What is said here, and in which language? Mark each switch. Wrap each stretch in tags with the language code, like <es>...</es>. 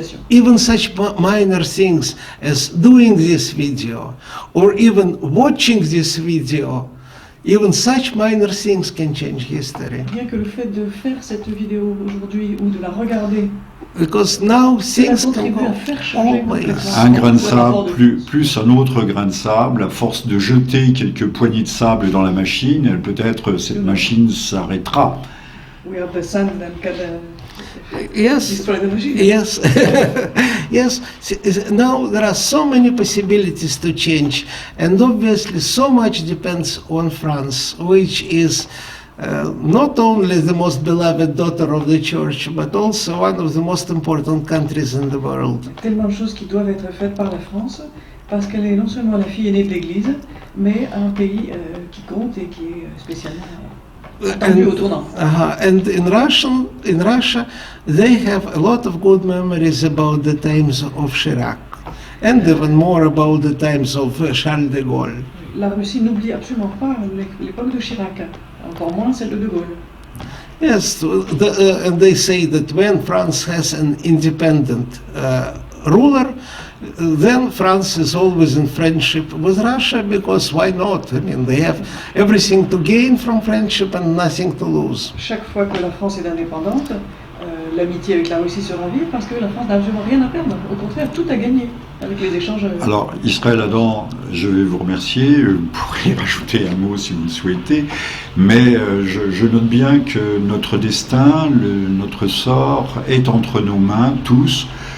<en>Even such minor things as doing this video or even watching this video, even such minor things can change history.</en> <fr>Rien que le fait de faire cette vidéo aujourd'hui ou de la regarder,</fr> <en>because now things can go always.</en> <fr>Un grain de sable plus un autre grain de sable, à force de jeter quelques poignées de sable dans la machine, peut-être cette machine s'arrêtera.</fr> <en>We have the sand and can Yes, destroy the machine. yes, yes. Now there are so many possibilities to change, and obviously so much depends on France, which is not only the most beloved daughter of the church, but also one of the most important countries in the world.</en> <fr>Tellement de choses qui doivent être faites par la France, parce qu'elle est non seulement la fille aînée de l'Église, mais un pays qui compte et qui est spécialement attendu au tournant.</fr> <en>And in Russia, they have a lot of good memories about the times of Chirac, and even more about the times of Charles de Gaulle.</en> <fr>La Russie n'oublie absolument pas l'époque de Chirac, encore moins celle de De Gaulle.</fr> <en>Yes, and they say that when France has an independent ruler, then France is always in friendship with Russia, because why not? I mean, they have everything to gain from friendship and nothing to lose.</en> <fr>Chaque fois que la France est indépendante, l'amitié avec la Russie se rend vive parce que la France n'a absolument rien à perdre. Au contraire, tout à gagner avec les échanges. Alors, Israël Adam, je vais vous remercier. Vous pourrez rajouter un mot si vous le souhaitez. Mais je note bien que notre destin, notre sort est entre nos mains, tous.</fr>